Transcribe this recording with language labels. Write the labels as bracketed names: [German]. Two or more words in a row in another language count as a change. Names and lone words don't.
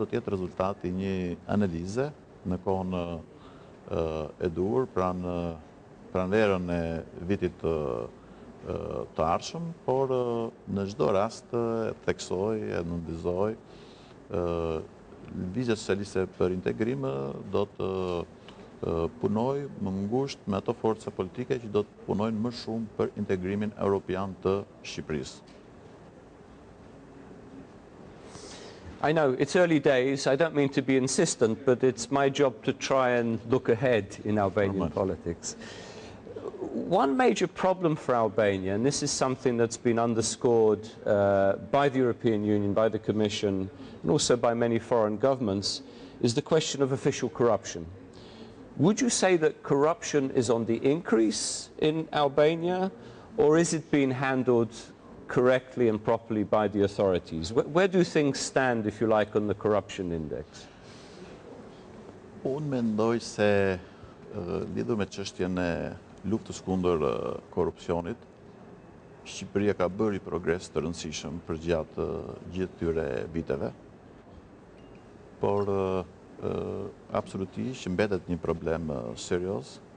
[Albanian] të jetë rezultati një analize në kohën e dur, pranverën e vitit të ardhshëm, por në çdo rast theksoj e nënvizoj Lëvizja Socialiste për Integrim do të punoj më ngushtë me ato forca politike që do të punojnë më shumë për integrimin europian të Shqipërisë. [English] I know it's early days. I don't mean to be insistent, but it's my job to try and look ahead in Albanian politics. One major problem for Albania, and this is something that's been underscored by the European Union, by the Commission, and also by many foreign governments, is the question of official corruption. Would you say that corruption is on the increase in Albania, or is it being handled correctly and properly by the authorities? Where do things stand, if you like, on the corruption index? [Albanian] Unë mendoj se lidhur me çështjen e luftës kundër korrupsionit, Shqipëria ka bërë progres të rëndësishëm përgjatë gjithë këtyre viteve, por absolutisht mbetet një problem serioz